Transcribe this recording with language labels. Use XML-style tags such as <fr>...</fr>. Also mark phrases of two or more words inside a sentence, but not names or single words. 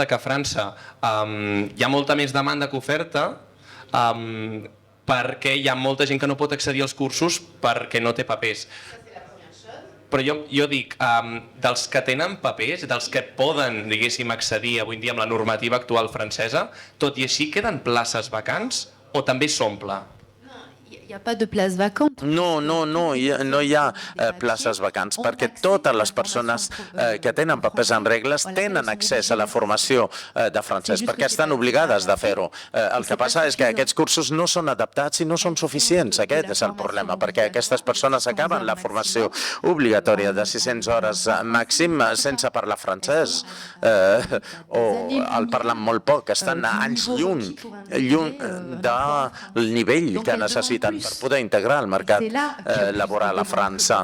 <ca>De que a França hi ha molta més demanda que oferta perquè hi ha molta gent que no pot accedir als cursos perquè no té papers. Però jo dic, dels que tenen papers, dels que poden, diguéssim, accedir avui en dia amb la normativa actual francesa, tot i així queden places vacants o també s'omple?</ca> <fr>Il n'y a pas de place vacante.</fr> <ca>No hi ha places vacants, perquè totes les persones que tenen papers en regles tenen accés a la formació de francès, perquè estan obligades de fer-ho. El que passa és que aquests cursos no són adaptats i no són suficients. Aquest és el problema, perquè aquestes persones acaben la formació obligatòria de 600 hores màxim sense parlar francès o el parlen molt poc, estan anys lluny del nivell que necessiten per poder integrar el mercat laboral a França.</ca>